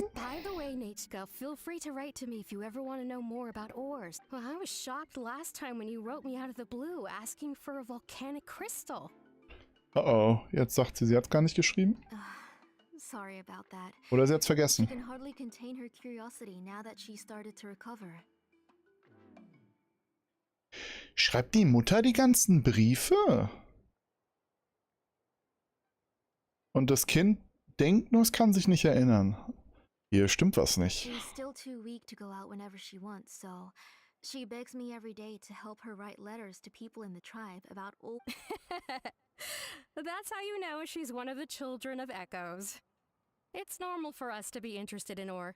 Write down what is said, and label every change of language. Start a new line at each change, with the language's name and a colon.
English: Please, by the way, Nichka, feel free to write to me if you ever want to know more about ores. Well, I was shocked last time when you wrote me out of the blue asking for a volcanic crystal.
German: Oh, jetzt sagt sie hat's gar nicht geschrieben.
English: Sorry about that.
German: Oder sie hat's
English: She
German: vergessen.
English: can hardly contain her curiosity now that she started to recover.
German: Schreibt die Mutter die ganzen Briefe? Und das Kind denkt nur, es kann sich nicht erinnern. Hier stimmt was nicht.
English: She's still too weak to go out whenever she wants, so she begs me every day to help her write letters to people in the tribe about old... That's how you know she's one of the children of echoes. It's normal for us to be interested in ore.